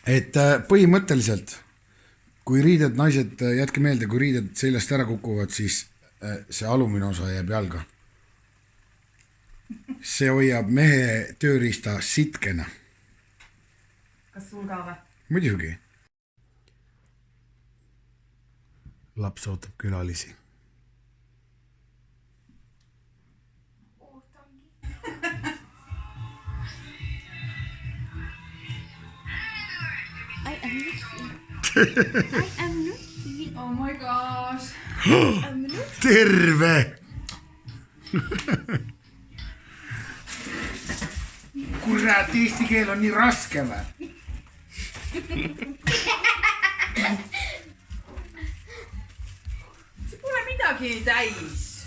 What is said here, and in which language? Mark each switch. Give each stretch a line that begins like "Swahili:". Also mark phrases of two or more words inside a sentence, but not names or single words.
Estonian: Et põhimõtteliselt, kui riided, naised, jätke meelde, kui riided seljast ära kukuvad, siis see alumine osa jääb jalga. See hoiab mehe tööriista sitkena. Kas sul ka või? Muidugi. Laps ootab külalisi.
English: I am not here. Oh my gosh.
Estonian: Terve! Kurat, eesti keel on nii raske või? See pole midagi täis.